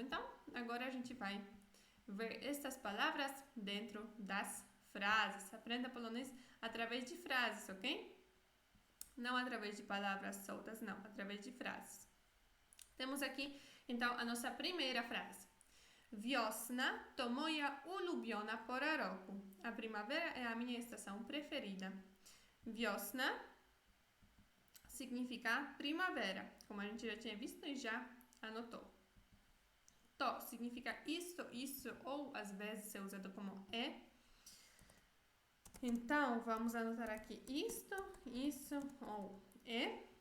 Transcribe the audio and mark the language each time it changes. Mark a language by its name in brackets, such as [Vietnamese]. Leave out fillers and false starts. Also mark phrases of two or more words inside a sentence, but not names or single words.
[Portuguese] Então, agora a gente vai ver estas palavras dentro das frases. Aprenda polonês através de frases, ok? Não através de palavras soltas, não. Através de frases. Temos aqui, então, a nossa primeira frase. [Polish] Wiosna to moja ulubiona pora roku. [Portuguese] A primavera é a minha estação preferida. Wiosna significa primavera, como a gente já tinha visto e já anotou. To significa isto, isso, ou às vezes é usado como é. Então, vamos anotar aqui isto, isso ou é.